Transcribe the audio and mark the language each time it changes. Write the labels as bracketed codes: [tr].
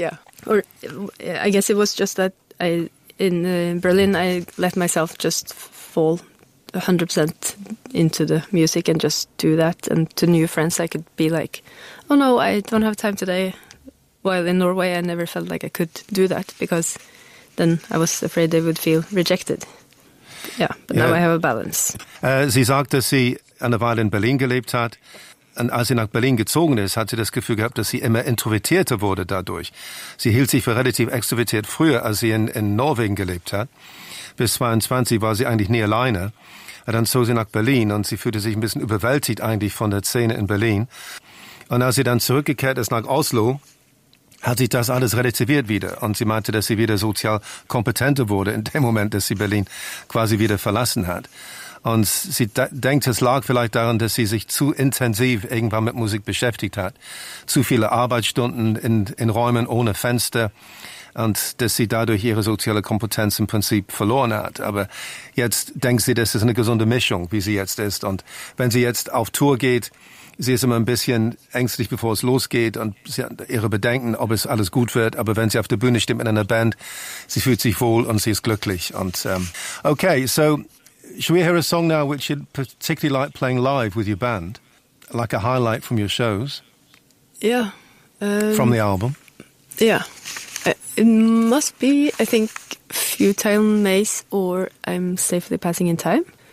[en] Yeah, or I guess it was just that in Berlin I let myself just fall 100% into the music and just do that. And to new friends, I could be like, "Oh no, I don't have time today." While in Norway, I never felt like I could do that because. Then I was afraid they would feel rejected. Yeah, but now I have a balance. [de] Sie sagt, dass sie eine Weile in Berlin gelebt hat. Und als sie nach Berlin gezogen ist, hat sie das Gefühl gehabt, dass sie immer introvertierter wurde dadurch. Sie hielt sich für relativ extrovertiert früher, als sie in Norwegen gelebt hat. Bis 22 war sie eigentlich nie alleine. Und dann zog sie nach Berlin und sie fühlte sich ein bisschen überwältigt eigentlich von der Szene in Berlin. Und als sie dann zurückgekehrt ist nach Oslo, hat sich das alles relativiert wieder. Und sie meinte, dass sie wieder sozial kompetenter wurde in dem Moment, dass sie Berlin quasi wieder verlassen hat. Und sie denkt, es lag vielleicht daran, dass sie sich zu intensiv irgendwann mit Musik beschäftigt hat. Zu viele Arbeitsstunden in Räumen ohne Fenster. Und dass sie dadurch ihre soziale Kompetenz im Prinzip verloren hat. Aber jetzt denkt sie, das ist eine gesunde Mischung, wie sie jetzt ist. Und wenn sie jetzt auf Tour geht, sie ist immer ein bisschen ängstlich, bevor es losgeht und sie hat ihre Bedenken, ob es alles gut wird. Aber wenn sie auf der Bühne steht mit einer Band, sie fühlt sich wohl und sie ist glücklich. [en] Und okay, so should we hear a song now which you'd particularly like playing live with your band? Like a highlight from your shows? Yeah. From the album? Yeah. It must be, I think, Futile Maze or I'm Safely Passing in Time.